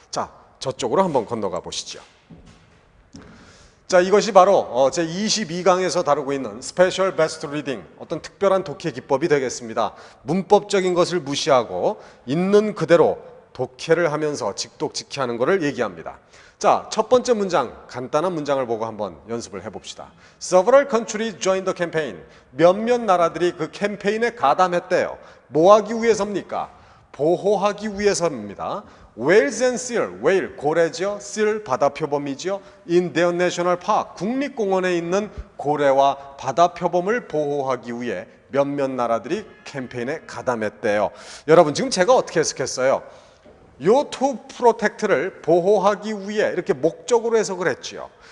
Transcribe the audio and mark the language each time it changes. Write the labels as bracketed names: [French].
[Korean] 자, 저쪽으로 한번 건너가 보시죠. 자, 이것이 바로 제 22강에서 다루고 있는 스페셜 베스트 리딩, 어떤 특별한 독해 기법이 되겠습니다. 문법적인 것을 무시하고 있는 그대로 독해를 하면서 직독직해하는 것을 얘기합니다. 자, 첫 번째 문장, 간단한 문장을 보고 한번 연습을 해봅시다. [English] Several countries joined the campaign. [Korean] 몇몇 나라들이 그 캠페인에 가담했대요. 뭐 하기 위해서입니까? 보호하기 위해서입니다. [English] Whales and seal, whale [Korean] 고래죠. seal 바다표범이죠. [English] In their national park, [Korean] 국립공원에 있는 고래와 바다표범을 보호하기 위해 몇몇 나라들이 캠페인에 가담했대요. 여러분, 지금 제가 어떻게 해석했어요? 요 [English] to protect [Korean] 를 보호하기 위해 이렇게 목적으로 해석을 했지요.